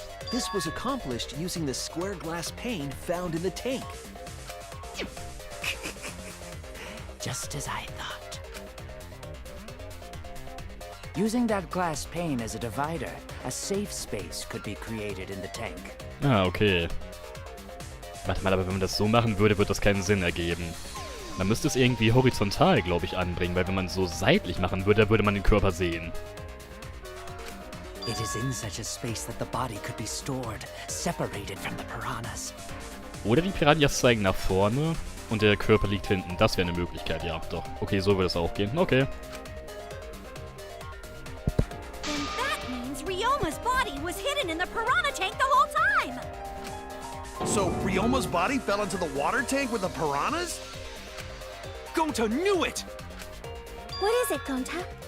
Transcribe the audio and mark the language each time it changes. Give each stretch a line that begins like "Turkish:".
English: This was accomplished using the square glass pane found in the tank. Just as I thought. Using that glass pane as a divider, a safe space could be created in the tank. Ah, okay.
German: Warte mal, aber wenn man das so machen würde, würde das keinen Sinn ergeben. Man müsste es irgendwie horizontal, glaube ich, anbringen, weil wenn man es so seitlich machen würde, würde man den Körper sehen.
English: It is in such a space that the body could be stored, separated from the piranhas.
German: Oder die Piranhas zeigen nach vorne und der Körper liegt hinten. Das wäre eine Möglichkeit, ja, doch. Okay, so würde es auch gehen. Okay.
English: Then that means Ryoma's body was hidden in the piranha tank the whole time! time! So Ryoma's body fell into the water tank with the piranhas? Gonta knew it! What is it, Gonta?